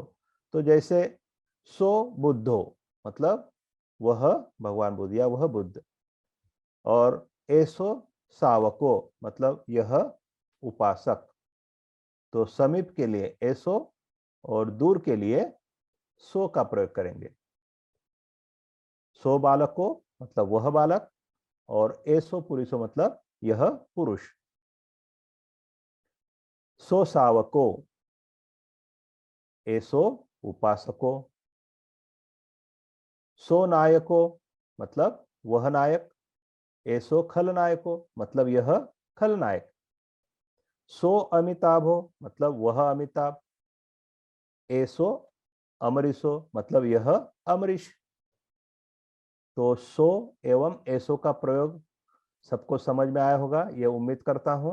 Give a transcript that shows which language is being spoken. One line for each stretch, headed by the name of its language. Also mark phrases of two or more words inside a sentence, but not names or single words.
Hindi: तो जैसे
Pali: सो बुद्धो,
Hindi: मतलब वह भगवान बुद्ध या वह बुद्ध, और
Pali: एसो सावको,
Hindi: मतलब यह उपासक। तो समीप के लिए एसो और दूर के लिए सो का प्रयोग करेंगे।
Pali: सो बालको,
Hindi: मतलब वह बालक, और
Pali: एसो पुरुषो,
Hindi: मतलब यह पुरुष।
Pali: सो सावको, एसो उपासको। सो नायको,
Hindi: मतलब वह नायक।
Pali: एसो खलनायको,
Hindi: मतलब यह खलनायक।
Pali: सो अमिताभो,
Hindi: मतलब वह अमिताभ।
Pali: एसो अमरीशो,
Hindi: मतलब यह अमरीश। तो सो एवं एसो का प्रयोग सबको समझ में आया होगा, ये उम्मीद करता हूं।